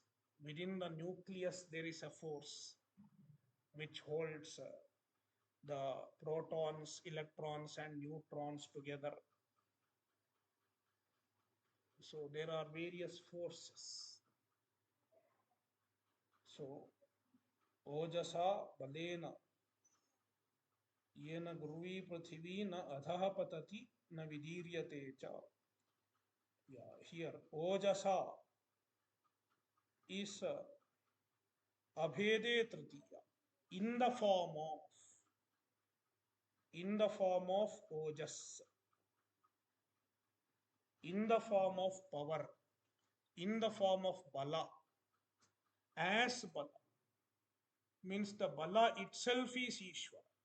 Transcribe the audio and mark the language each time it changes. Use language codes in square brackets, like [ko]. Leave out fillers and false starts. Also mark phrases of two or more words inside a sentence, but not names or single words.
[en] Within the nucleus, there is a force which holds the protons, electrons, and neutrons together. So there are various forces. [sa] So ojasa balena yena gruvi prithvi na adhah patati na vidiryate cha. [en] Yeah, here ojasa is [sa] abhede tritiya, [en] in the form of, in the form of ojas, in the form of power, in the form of bala, as bala, means the bala itself is Ishvara.